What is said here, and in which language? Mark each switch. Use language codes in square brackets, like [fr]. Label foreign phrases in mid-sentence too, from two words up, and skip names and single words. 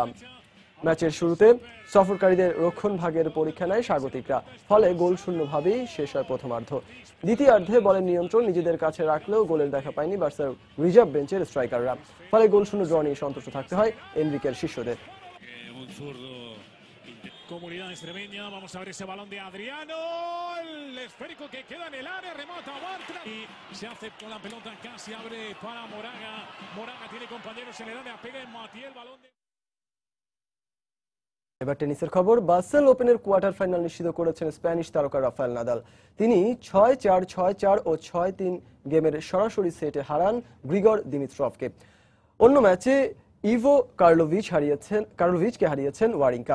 [bn] ম্যাচের শুরুতে সফরকারীদের রক্ষণ ভাগের পরীক্ষা নেয় স্বাগতিকরা, ফলে গোল শূন্যভাবেই শেষ হয় প্রথমার্ধ। দ্বিতীয়ার্ধে বলের নিয়ন্ত্রণ নিজেদের কাছে রাখলেও গোলের দেখা পায়নি বার্সার রিজার্ভ বেঞ্চের স্ট্রাইকাররা, ফলে গোল শূন্য ড্র নিয়ে সন্তুষ্ট থাকতে হয় এনরিকের শিষ্যদের। [es] Comunidad extremeña, vamos a ver ese balón de Adriano, el esférico que queda en el área, remata Bartra y se hace con la pelota, casi abre para Moraga. Moraga tiene compañeros en el área, pega en Matiel el balón de... [bn] এবার টেনিসের খবর। বাসেল ওপেনের [en] quarter final [bn] নিশ্চিত করেছেন স্প্যানিশ তারকা রাফায়েল নাদাল। তিনি 6-4, 6-4 ও 6-3 গেমের সরাসরি সেটে হারান গ্রিগর দিমিত্রভকে। অন্য ম্যাচে ইভো কার্লোভিচকে হারিয়েছেন ওয়ারিঙ্কা।